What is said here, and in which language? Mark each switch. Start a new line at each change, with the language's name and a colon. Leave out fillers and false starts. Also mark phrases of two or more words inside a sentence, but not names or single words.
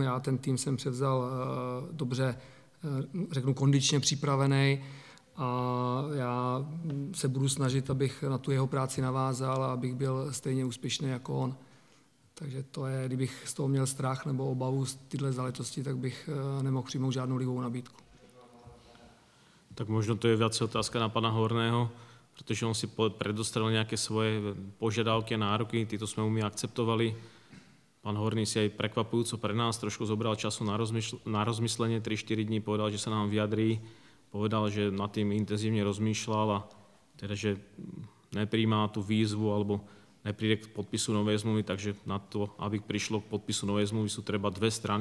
Czech: Já ten tým jsem převzal dobře, řeknu, kondičně připravený a já se budu snažit, abych na tu jeho práci navázal a abych byl stejně úspěšný jako on. Takže to je, kdybych z toho měl strach nebo obavu z tyhle záležitosti, tak bych nemohl přijmout žádnou ligovou nabídku.
Slovak: Tak možno to je viac otázka na pana Horného, pretože on si predostrel nejaké svoje požiadavky a nároky, títo sme my akceptovali. Pán Horný si aj prekvapujúco pre nás trošku zobral času na rozmyslenie, 3-4 dní povedal, že sa nám vyjadrí, povedal, že nad tým intenzívne rozmýšľal a teda, že nepríjma tú výzvu alebo nepríde k podpisu novej zmluvy, takže na to, aby prišlo k podpisu novej zmluvy, sú treba dve strany.